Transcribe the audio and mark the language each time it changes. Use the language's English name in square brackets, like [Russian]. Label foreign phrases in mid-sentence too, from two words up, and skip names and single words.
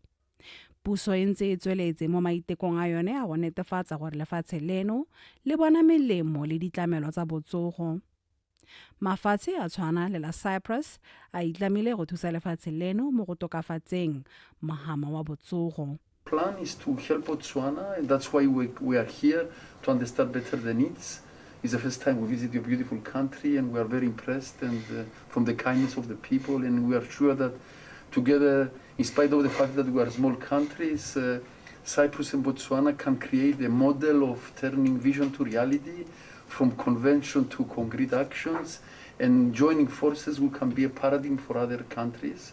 [Tswana] Puso e ntse e tsweletse mo maitekong a yone a go netefatsa gore lefatshe leno le bona melemo le ditlamelo tsa botsogo. Mafatshe a tshwana le la Cyprus a itlamile go thusa lefatshe leno mo go tokafatseng mahama wa botsogo. [English] Plan is to help Botswana, and that's why we are here to understand better the needs. It's the first time we visit your beautiful country, and we are very impressed and from the kindness of the people, and we are sure that together, in spite of the fact that we are small countries, Cyprus and Botswana can create a model of turning vision to reality, from convention to concrete actions, and joining forces we can be a paradigm for other countries.